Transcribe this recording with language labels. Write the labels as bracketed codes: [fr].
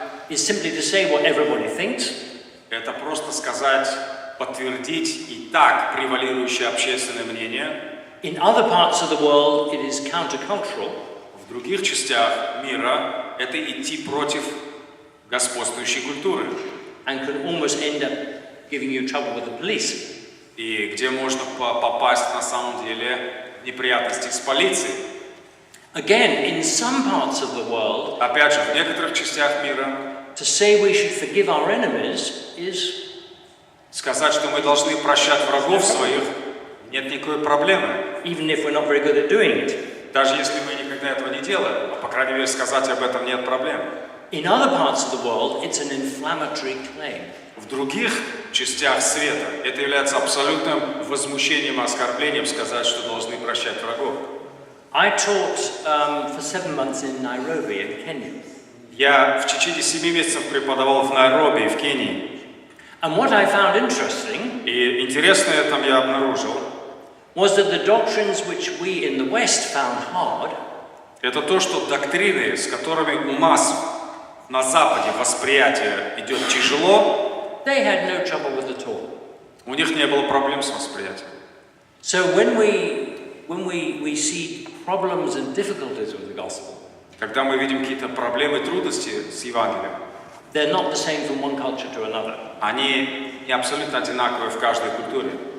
[en] is simply to say what everybody thinks. [ru] это просто сказать, подтвердить и так превалирующее общественное мнение. [en] In other parts of the world, it is countercultural. [ru] В других частях мира это идти против господствующей культуры. [en] And can almost end up giving you trouble with the police. [ru] И где можно попасть на самом деле в неприятности с полицией. [en] Again, in some parts of the world, [ru] Опять же, в некоторых частях мира [en] to say we should forgive our enemies is [ru] сказать, что мы должны прощать врагов своих, нет никакой проблемы. [en] even if we're not very good at doing it. [ru] Даже если мы никогда этого не делаем, а по крайней мере сказать об этом нет проблем. [en] In other parts of the world, it's an inflammatory claim. [ru] В других частях света это является абсолютным возмущением и оскорблением сказать, что должны прощать врагов. [en] I taught for 7 months in Nairobi in Kenya. [ru] Я в течение 7 месяцев преподавал в Найроби, в Кении. [en] And what I found interesting [ru] И интересное там я обнаружил, [en] was that the doctrines which we in the West found hard [ru] это то, что доктрины, с которыми у нас на Западе восприятие идет тяжело, [en] they had no trouble with at all. [ru] у них не было проблем с восприятием. [en] So when we see problems and difficulties with the gospel, [ru] Когда мы видим какие-то проблемы, трудности с Евангелием, [en] they're not the same from one culture to another. [ru] они не абсолютно одинаковые в каждой культуре.